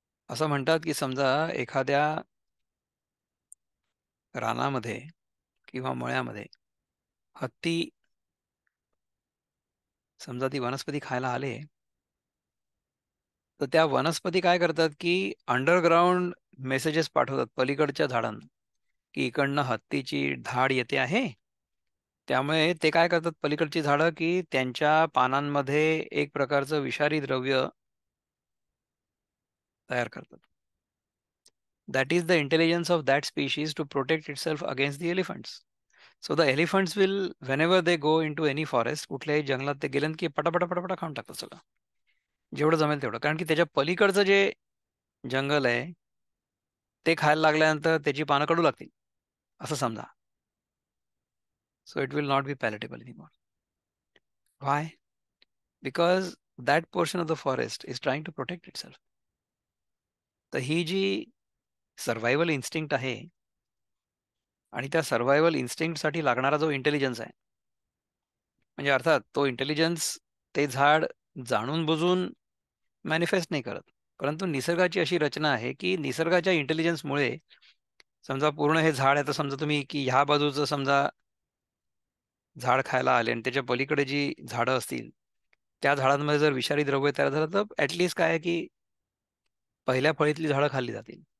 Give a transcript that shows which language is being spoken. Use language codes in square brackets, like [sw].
[mr] असं म्हणतात की समजा एखाद्या रानामध्ये किंवा मळ्यामध्ये हत्ती समजा ती वनस्पती खायला आले, तर त्या वनस्पती काय करतात की अंडरग्राउंड मेसेजेस पाठवतात पलीकडच्या झाडांना, की इकडनं हत्तीची धाड येते आहे. त्यामुळे ते काय करतात पलीकडची झाडं, की त्यांच्या पानांमध्ये एक प्रकारचं विषारी द्रव्य तयार करतात. [en] That is the intelligence of that species to protect itself against the elephants. So the elephants will, whenever they go into any forest, [mr] कुठल्याही जंगलात ते गेले की पटापटा पटापटा खाऊन टाकतात सगळं. जेवढं जमेल तेवढं. कारण की त्याच्या पलीकडचं जे जंगल आहे, ते खायला लागल्यानंतर त्याची पानं कडू लागतील, असं समजा. [en] So it will not be palatable anymore. Why? Because that portion of the forest is trying to protect itself. [mr] तर ही जी सर्व्हायव्हल इन्स्टिंक्ट आहे आणि त्या सर्व्हायव्हल इन्स्टिंक्टसाठी लागणारा जो इंटेलिजन्स आहे, म्हणजे अर्थात तो इंटेलिजन्स ते झाड जाणून-बुजून मॅनिफेस्ट नाही करत. परंतु निसर्गाची अशी रचना आहे, की निसर्गाच्या इंटेलिजन्समुळे समजा पूर्ण हे झाड आहे, तर समजा तुम्ही की ह्या बाजूचं समजा झाड खायला आले आणि त्याच्या पलीकडे जी झाडं असतील, त्या झाडांमध्ये जर विषारी द्रव्य तयार झालं, तर काय आहे, की पहिल्या फळीतली झाडं खाल्ली जातील.